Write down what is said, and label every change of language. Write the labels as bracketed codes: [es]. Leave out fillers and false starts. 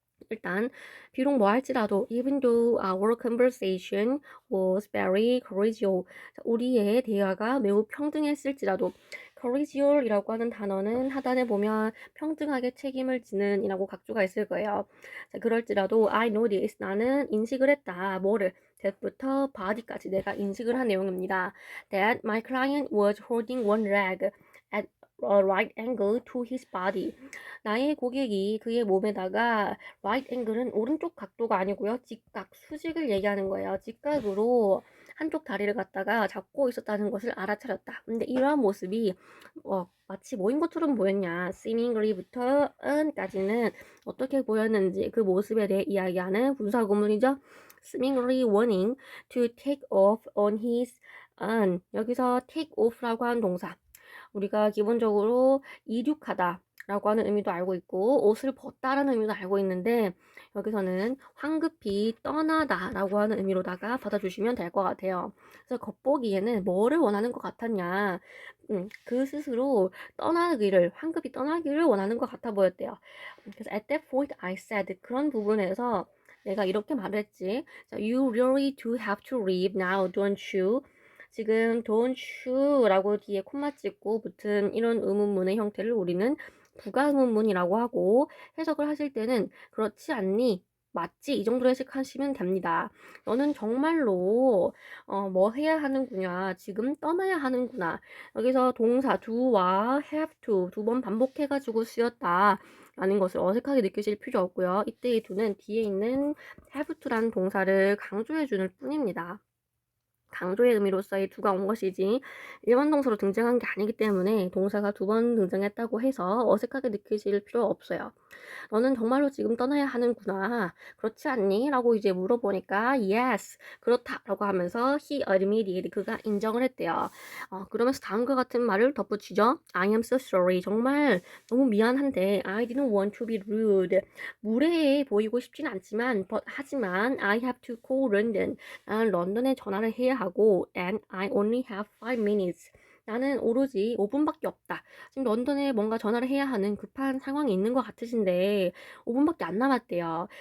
[ko] 일단 비록 뭐 할지라도 [en] even though our conversation was very cordial, [ko] 우리의 대화가 매우 평등했을지라도, cordial이라고 하는 단어는 하단에 보면 평등하게 책임을 지는 이라고 각주가 있을 거예요. 자, 그럴지라도 [en] I know this, [ko] 나는 인식을 했다. 뭐를? that부터 body까지 내가 인식을 한 내용입니다. [en] That my client was holding one leg at a right angle to his body. [ko] 나의 고객이 그의 몸에다가 right angle은 오른쪽 각도가 아니고요. 직각, 수직을 얘기하는 거예요. 직각으로 한쪽 다리를 갖다가 잡고 있었다는 것을 알아차렸다. 근데 이러한 모습이 마치 뭐인 것처럼 보였냐. seemingly부터 un까지는 어떻게 보였는지 그 모습에 대해 이야기하는 분사구문이죠. [en] seemingly wanting to take off on his own. [ko] 여기서 take off라고 하는 동사. 우리가 기본적으로 이륙하다 라고 하는 의미도 알고 있고 옷을 벗다라는 의미도 알고 있는데 여기서는 황급히 떠나다 라고 하는 의미로다가 받아주시면 될 것 같아요. 그래서 겉보기에는 뭐를 원하는 것 같았냐, 그 스스로 떠나기를, 황급히 떠나기를 원하는 것 같아 보였대요. 그래서 [en] at that point I said, [ko] 그런 부분에서 내가 이렇게 말했지. [en] You really do have to leave now, don't you? [ko] 지금 don't you라고 뒤에 콤마 찍고 붙은 이런 의문문의 형태를 우리는 부가의문문이라고 하고, 해석을 하실 때는 그렇지 않니? 맞지? 이 정도로 해석하시면 됩니다. 너는 정말로 뭐 해야 하는구나. 지금 떠나야 하는구나. 여기서 동사 do와 have to 두 번 반복해가지고 쓰였다 라는 것을 어색하게 느끼실 필요 없고요. 이때의 do는 뒤에 있는 have to라는 동사를 강조해 주는 뿐입니다. 강조의 의미로서의 do가 온 것이지 일반 동사로 등장한 게 아니기 때문에 동사가 2번 등장했다고 해서 어색하게 느끼실 필요 없어요. 너는 정말로 지금 떠나야 하는구나. 그렇지 않니? 라고 이제 물어보니까 yes, 그렇다 라고 하면서 [en] he admitted, [ko] 그가 인정을 했대요. 그러면서 다음과 같은 말을 덧붙이죠. [en] I am so sorry. [ko] 정말 너무 미안한데 [en] I didn't want to be rude. [ko] 무례해 보이고 싶진 않지만 하지만 [en] I have to call London. [ko] 나는 런던에 전화를 해야 하고 [en] and I only have 5 minutes. [ko] 나는 오로지 5분밖에 없다. 지금 런던에 뭔가 전화를 해야 하는 급한 상황이 있는 것 같으신데 5분밖에 안 남았대요.